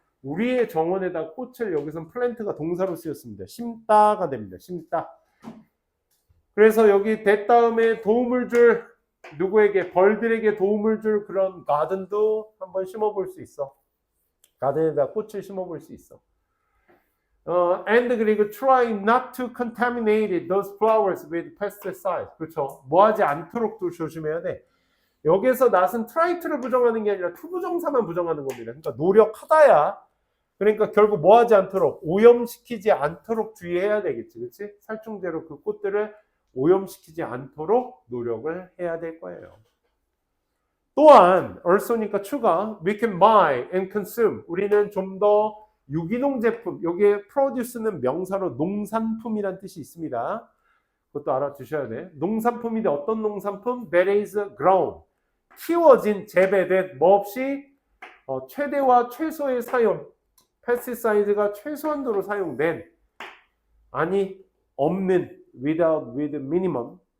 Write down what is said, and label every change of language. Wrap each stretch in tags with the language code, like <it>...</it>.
<ko>우리의 정원에다 꽃을, 여기서는 plant가 동사로 쓰였습니다. 심다가 됩니다. 심다. 그래서 여기 대 다음에 도움을 줄, 누구에게? 벌들에게 도움을 줄 그런 가든도 한번 심어볼 수 있어. 가든에다 꽃을 심어볼 수 있어.</ko> <en>And</en> <ko>그리고</ko> <en>try not to contaminate those flowers with pesticides.</en> <ko>그렇죠. 뭐하지 않도록 또 조심해야 돼. 여기서 not은 try to를 부정하는 게 아니라 to 부정사만 부정하는 겁니다. 그러니까 노력하다야. 그러니까 결국 뭐하지 않도록, 오염시키지 않도록 주의해야 되겠지. 그렇지? 살충제로 그 꽃들을 오염시키지 않도록 노력을 해야 될 거예요. 또한</ko> <en>also니까</en> <ko>추가,</ko> <en>we can buy and consume.</en> <ko>우리는 좀 더 유기농 제품, 여기에 produce는 명사로 농산품이란 뜻이 있습니다. 그것도 알아두셔야 돼. 농산품인데 어떤 농산품?</ko> <en>That is grown.</en> <ko>키워진, 재배된, 뭐 없이 최대와 최소의 사용, pesticide가 최소한도로 사용된, 아니 없는,</ko> <en>without, with minimum.</en>